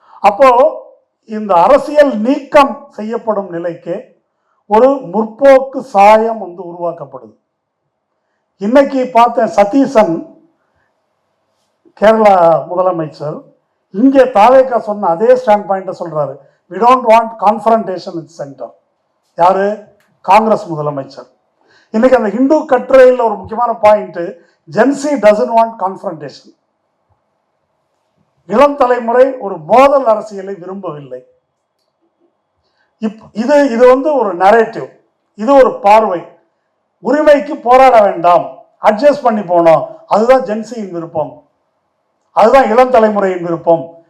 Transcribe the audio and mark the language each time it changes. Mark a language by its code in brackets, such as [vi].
[ta] அப்போ இந்த அரசியல் நீக்கம் செய்யப்படும் நிலைக்கு ஒரு முற்போக்கு சாயம் உருவாக்கப்படுது. இன்னைக்கு பார்த்தேன், சதீசன் கேரளா முதலமைச்சர் இங்கே தாவேக்கா சொன்ன அதே ஸ்டாண்ட் பாயிண்ட்டை சொல்றாரு. [en] we don't want confrontation with center. [ta] யாரு? காங்கிரஸ் முதலமைச்சர். இன்னைக்கு அந்த ஹிந்து கட்டுரையில் ஒரு முக்கியமான point, [en] Gen Z doesn't want confrontation. [ta] இளம் தலைமுறை ஒரு மோதல் அரசியலை விரும்பவில்லை. இது இது ஒரு நரேட்டிவ், இது ஒரு பார்வை. உரிமைக்கு போராட வேண்டாம், அட்ஜஸ்ட் பண்ணி போனோம், அதுதான் ஜென்சியின் விருப்பம், அதுதான் இளம் தலைமுறையின் விருப்பம்.